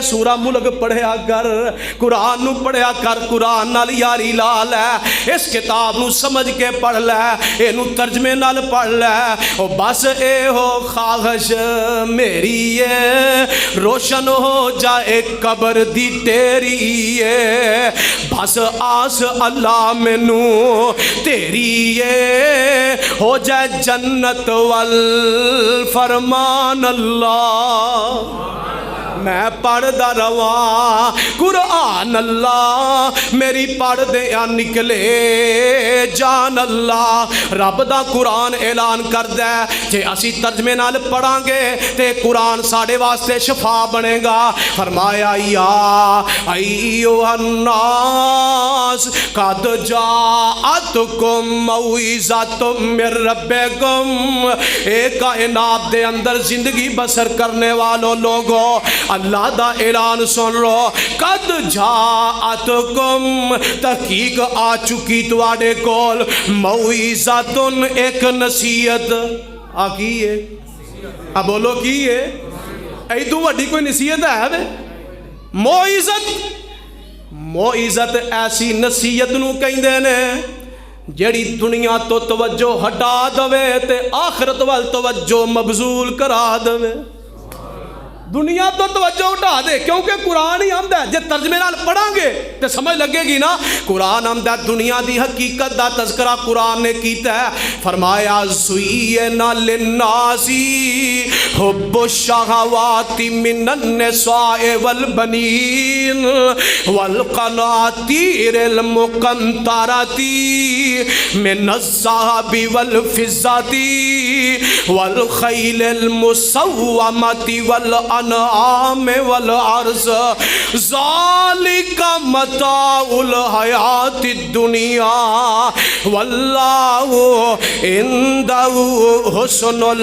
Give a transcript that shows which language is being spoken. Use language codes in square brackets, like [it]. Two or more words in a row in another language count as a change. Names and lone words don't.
[pa] سورہ ملک پڑھیا کر قرآن نو پڑھیا کر قرآن نال یاری لا لے اس کتاب نو سمجھ کے پڑھ لے اینو ترجمے نال پڑھ لے او بس اے ہو خواہش میری روشن ہو جائے قبر دی تیری بس آس اللہ مینو تیری ہو جائے جنت فرمان اللہ میں پڑھ دا رواں قرآن اللہ میری پڑھ دیا نکلے جان اللہ رب دا قرآن اعلان کر دے جے اسی ترجمے نال پڑھاں گے تے قرآن ساڑے واسطے شفا بنے گا فرمایا [ar] یا ایھا الناس قد جاءتکم موعظۃ من [pa] ربکم اے کائنات دے اندر زندگی بسر کرنے والوں لوگوں اللہ دا اعلان سن لو، [ar] قد جاءتکم [pa] تحقیق آ چکی تواڈے کول موعظۃ ایک نصیحت آ کی ہے بولو کی ہے ایدو وڈی کوئی نصیحت ہے بے موعظت ایسی نصیحت نو کہندے نے جیڑی دنیا تو توجہ ہٹا دوے تے آخرت وال توجہ مبذول کرا دوے دنیا تو توجہ اٹھا دے کیونکہ قرآن ہی آمدہ ہے جے ترجمے نال پڑھاں گے تے سمجھ لگے گی نا قرآن آمدہ ہے دنیا دی حقیقت دا تذکرہ قرآن نے کیتا ہے فرمایا [ar] زُيِّنَ لِلنَّاسِ حُبُّ الشَّهَوَاتِ مِنَ النِّسَاءِ وَالْبَنِينَ وَالْقَنَاطِيرِ الْمُقَنطَرَةِ مِنَ الذَّهَبِ وَالْفِضَّةِ وَالْخَيْلِ الْمُسَوَّمَةِ وَالْأَنْعَامِ والعرض ذالک متاع الحیات الدنیا واللہ عندہ حسن